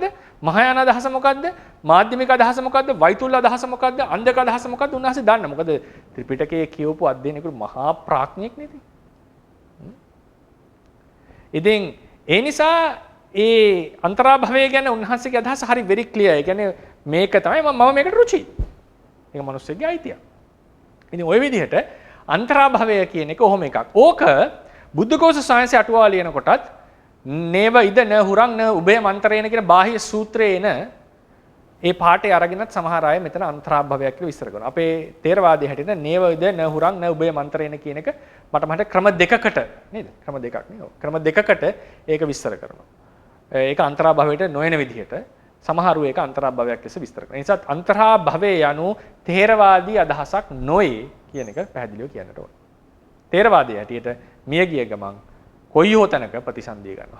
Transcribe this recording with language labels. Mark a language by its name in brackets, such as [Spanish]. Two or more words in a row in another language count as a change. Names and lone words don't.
[Sinhala] මහායාන අදහස මොකද්ද? මාධ්‍යමික අදහස මොකද්ද? වෛතුල්‍ය අදහස මොකද්ද? අන්ධක අදහස මොකද්ද? උන්වහන්සේ දන්නා. මොකද ත්‍රිපිටකයේ කියවපු අධ්‍යයනය කරු මහා ප්‍රඥෙක් නේද? ඉතින් ඒ නිසා ඒ අන්තරාභවය ගැන උන්වහන්සේගේ අදහස හරි [English] very clear. [Sinhala] ඒ කියන්නේ මේක තමයි මම මේකට රුචි. ඒක මිනිස්සුගේ අයිතිය. ඉතින් ওই විදිහට අන්තරාභවය කියන එක ඔහොම එකක්. ඕක බුද්ධඝෝෂ සාංශය අටුවාව ලියනකොටත් [Pali] නේව ඉද න හුරං න උභය මන්තරේන [Sinhala] කියන බාහ්‍ය සූත්‍රයේ එන ඒ පාඩේ අරගෙනත් සමහර අය මෙතන අන්තරාභවයක් කියලා විස්තර කරනවා. අපේ තේරවාදයේ හැටියට [Pali] නේව ඉද න හුරං න උභය මන්තරේන [Sinhala] කියන එක මට ක්‍රම දෙකකට නේද? ක්‍රම දෙකක් නේද? ක්‍රම දෙකකට ඒක විස්තර කරනවා. ඒක අන්තරාභවයට නොයන විදිහට සමහරු ඒක අන්තරාභවයක් ලෙස විස්තර කරනවා. ඒ නිසා අන්තරාභවය යනු තේරවාදී අදහසක් නොවේ. කියන එක පැහැදිලිව කියන්නට ඕන. තේරවාදයේ හැටියට මිය ගිය ගමන් කොයි හෝ තැනක ප්‍රතිසන්දිය ගන්නවා.